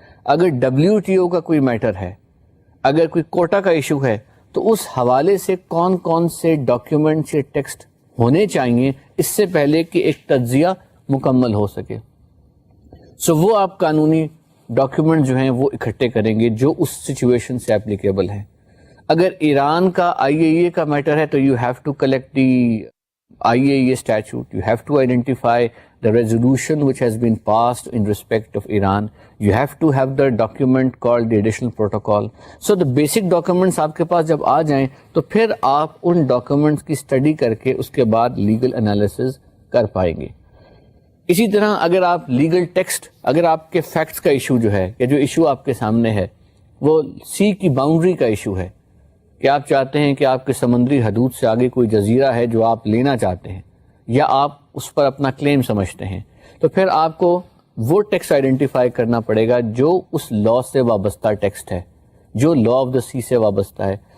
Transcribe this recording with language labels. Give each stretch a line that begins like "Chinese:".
Urdu: اگر WTO کا کوئی میٹر ہے, اگر کوئی کوٹا کا ایشو ہے تو اس حوالے سے کون کون سے ڈاکیومنٹ یا ٹیکسٹ ہونے چاہیے اس سے پہلے کہ ایک تجزیہ مکمل ہو سکے. وہ آپ قانونی ڈاکیومنٹ جو ہیں وہ اکٹھے کریں گے جو اس سچویشن سے اپلیکیبل ہیں. اگر ایران کا IAEA کا میٹر ہے تو
English: You have to collect the IAEA statute, you have to identify the resolution which has been passed in respect of Iran, you have to have the document called the additional protocol. So the basic documents
Urdu: آپ کے پاس جب آ جائیں تو پھر آپ ان documents کی study کر کے اس کے بعد لیگل انالیسز کر پائیں گے. اسی طرح اگر آپ لیگل ٹیکسٹ, اگر آپ کے فیکٹس کا ایشو جو ہے یا جو ایشو آپ کے سامنے ہے وہ سی کی باؤنڈری کا ایشو ہے کہ آپ چاہتے ہیں کہ آپ کے سمندری حدود سے آگے کوئی جزیرہ ہے جو آپ لینا چاہتے ہیں یا آپ اس پر اپنا کلیم سمجھتے ہیں, تو پھر آپ کو وہ ٹیکسٹ آئیڈینٹیفائی کرنا پڑے گا جو اس لا سے وابستہ ٹیکسٹ ہے, جو لا آف دا سی سے وابستہ ہے.